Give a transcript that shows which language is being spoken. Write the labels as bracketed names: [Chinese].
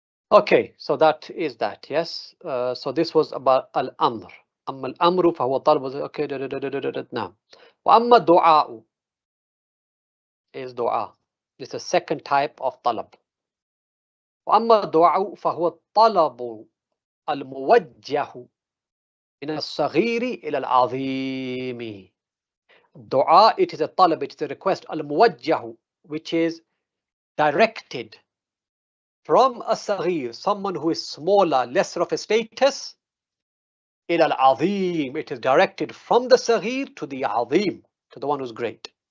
[English] Okay, so that is that. Yes. So this was about al-amr. [Arabic] أما الأمر فهو طلب. [English] Okay. [Arabic] نعم. وأما الدعاء [English] is dua. This is the second type of talab. [Arabic] وأما الدعاء فهو الطلب الموجه من الصغير إلى العظيم. [English] Dua, it is a talab, it is a request. Al-muwajjahu, which is directed from a saghir, someone who is smaller, lesser of a status, ila al-azim, it is directed from the saghir to the azim, to the one who's great.